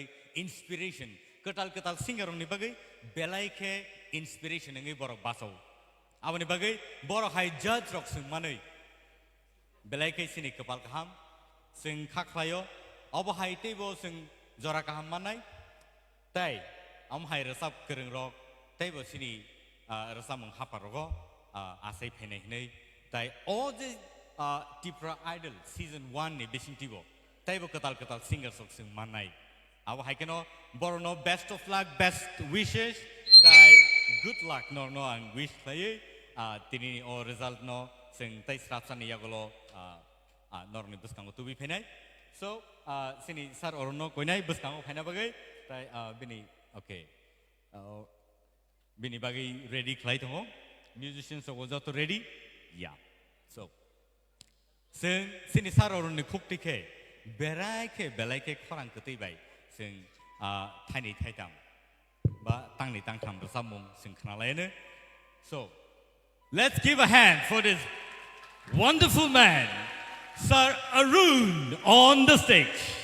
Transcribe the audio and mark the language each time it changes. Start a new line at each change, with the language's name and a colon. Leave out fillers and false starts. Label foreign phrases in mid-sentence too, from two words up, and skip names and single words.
Kok Borok: inspiration ketal singer ni bagai belai ke inspiration ngai borok basau abani bagai borok hai judge rok sing manai belai ke sini kepal kaham sing khaklayo aba hai tebo sing jora kaham manai tai am hai resab kereng rok tebo sini resamung haparogo asai phenai nei tai
English: all the
Kok Borok: TIPRA idol season 1 ni besing tibo taibo ketal singer sok sing manai awa haikeno borono
English: best of luck best wishes
Kok Borok: tai
English: good luck
Kok Borok: no ang wish play tini o result no sing tai strapsan yagolo norni buskango tubi phenai so sini sar orono koinai buskango phena bagai tai bini okay bini bagai ready khlai tongo musicians so
English: was to ready yeah
Kok Borok: so sing sini saroron ni khuktike belai ke khorang ketei bai sing thaini thaitam ba tangni tangtham rasamung sing khana laine
English: so let's give a hand for this wonderful man Sir Arun on the stage.